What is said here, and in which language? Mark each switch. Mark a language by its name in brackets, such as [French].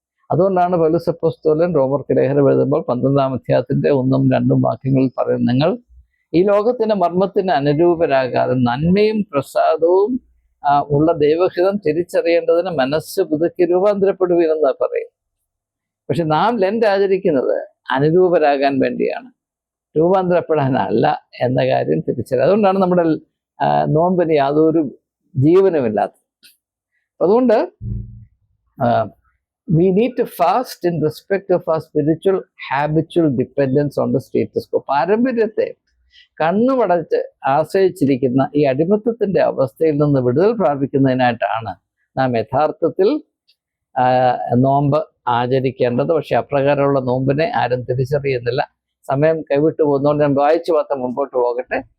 [Malayalam] അതുകൊണ്ടാണ് പൗലോസ് അപ്പോസ്തലൻ റോമർക്ക് ലേഖനം എഴുതുമ്പോൾ 12-ാം അധ്യായത്തിൻ്റെ 1-2 വാക്യങ്ങളിൽ പറയുന്നത്, നിങ്ങൾ ഈ ലോകത്തിൻ്റെ മർമ്മത്തിന് അനുരൂപരാകാതെ നന്മയും പ്രസാദവും ഉള്ള ദൈവഹിതം തിരിച്ചറിയേണ്ടതിന് മനസ്സ് പുതുക്കി രൂപാന്തരപ്പെടുവീനെന്ന് പറയും. പക്ഷെ നാം ലെൻഡ് ആചരിക്കുന്നത് അനുരൂപരാകാൻ വേണ്ടിയാണ്, രൂപാന്തരപ്പെടാനല്ല എന്ന കാര്യം തിരിച്ചറിയുക. അതുകൊണ്ടാണ് നമ്മുടെ നോമ്പിന് യാതൊരു ജീവനുമില്ലാത്തത്. അതുകൊണ്ട് [English] we need to fast in respect of our spiritual habitual dependence on the status quo. [Malayalam] പാരമ്പര്യത്തെ കണ്ണുമടച്ച് ആശ്രയിച്ചിരിക്കുന്ന ഈ അടിമത്തത്തിൻ്റെ അവസ്ഥയിൽ നിന്ന് വിടുതൽ പ്രാപിക്കുന്നതിനായിട്ടാണ് നാം യഥാർത്ഥത്തിൽ നോമ്പ് ആചരിക്കേണ്ടത്. പക്ഷെ അപ്രകാരമുള്ള നോമ്പിനെ ആരും തിരിച്ചറിയുന്നില്ല. സമയം കൈവിട്ടു പോകുന്നതുകൊണ്ട് ഞാൻ വായിച്ചു മാത്രം മുമ്പോട്ട് പോകട്ടെ.